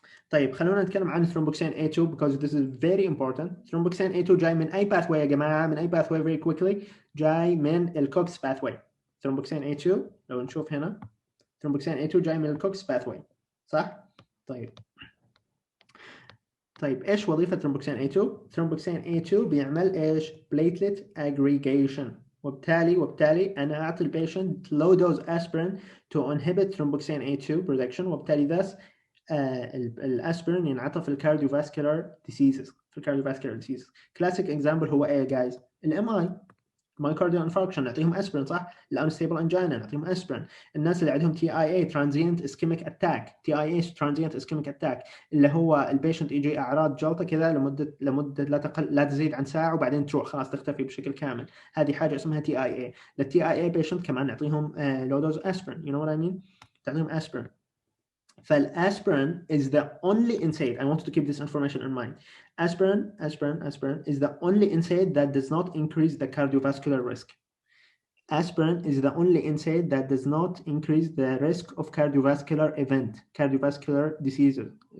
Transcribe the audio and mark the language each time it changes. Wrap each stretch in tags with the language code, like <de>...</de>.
<ar>طيب خلونا نتكلم عن</ar> <en>thromboxane A2 because this is very important.</en> <ar>thromboxane A2 جاي من أي pathway يا جماعة؟ من أي pathway</ar> <en>very quickly؟</en> <ar>جاي من الكوكس pathway. thromboxane A2 لو نشوف هنا thromboxane A2 جاي من الكوكس pathway صح؟ طيب ايش وظيفة ترومبوكسين A2؟ ترومبوكسين A2 بيعمل ايش؟ platelet aggregation وبالتالي انا اعطي البيشنت</ar> <en>low dose aspirin to inhibit thromboxane A2 production،</en> <ar>وبالتالي thus الاسبرين ينعطى في الكارديوفاسكولار ديسيزز.</ar> <en>classic example</en> <ar>هو ايه يا جايز؟ الام اي، مايكارديال انفاركشن نعطيهم اسبرين صح؟ الانستيبل انجينا نعطيهم اسبرين. الناس اللي عندهم تي اي اي ترانزيانت اسكيميك اتاك، تي اي اي ترانزيانت اسكيميك اتاك اللي هو البيشنت يجي اعراض جلطه كذا لمده لا تزيد عن ساعه وبعدين تروح خلاص تختفي بشكل كامل، هذه حاجه اسمها تي اي اي. للتي اي اي بيشنت كمان نعطيهم لو دوز اسبرين،</ar> <en>You know what I mean?</en> <ar>تعطيهم اسبرين.</ar> <en>فالاسبرين is the only NSAID. I want to keep this information in mind. Aspirin is the only NSAID that does not increase the cardiovascular risk. Aspirin is the only NSAID that does not increase the risk of cardiovascular event, cardiovascular diseases.</en>